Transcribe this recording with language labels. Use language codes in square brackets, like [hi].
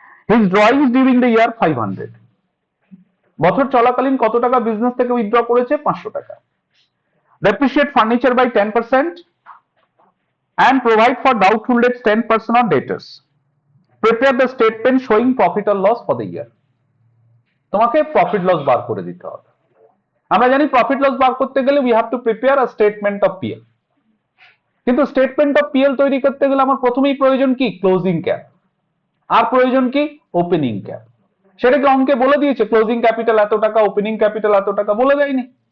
[en] His drawings during the year 500, [bn] বছর চলাকালীন কত টাকা বিজনেস থেকে উইথড্র করেছে? 500 টাকা। [en] Depreciate furniture by 10% and provide for doubtful debts 10% on debtors. Prepare the statement showing profit or loss for the year. [bn] তোমাকে profit loss বার করে দিতে হবে। আমরা জানি প্রফিট লস বার করতে গেলে [en] we have to prepare a statement of PL, [bn] কিন্তু statement of PL তৈরি করতে গেলে আমার প্রথমেই প্রয়োজন কি? Closing cap. আর প্রয়োজন কি? Opening cap. সেটাকে অঙ্কে বলে দিয়েছে, ক্লোজিং ক্যাপিটাল এত টাকা, ওপেনিং ক্যাপিটাল এত টাকা, বলে দেয়নি।